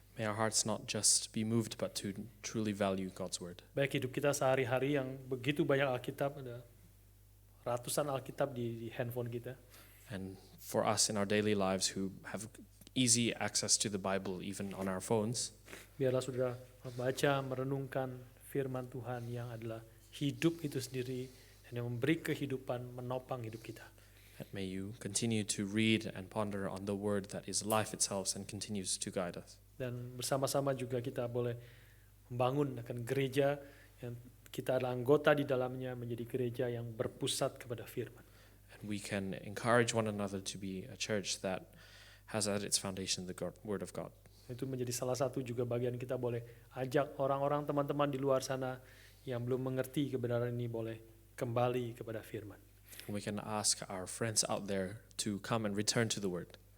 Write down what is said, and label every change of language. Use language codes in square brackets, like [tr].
[en] May our hearts not just be moved, but to truly value God's word. [id] Baik hidup kita sehari-hari yang begitu banyak Alkitab, ada ratusan Alkitab di handphone kita. [en] And for us in our daily lives who have easy access to the Bible even on our phones, [id] Biarlah saudara membaca, merenungkan firman Tuhan yang adalah hidup itu sendiri dan yang memberi kehidupan, menopang hidup kita. [en] and may you continue to read and ponder on the word that is life itself and continues to guide us. [id] Dan bersama-sama juga kita boleh membangun akan gereja yang kita adalah anggota di dalamnya menjadi gereja yang berpusat kepada firman. [en] And we can encourage one another to be a church that has at its foundation the word of God. [id] Itu menjadi salah satu juga bagian kita boleh ajak orang-orang teman-teman di luar sana yang belum mengerti kebenaran ini boleh kembali kepada firman. [en] And we can ask our friends out there to come and return to the word.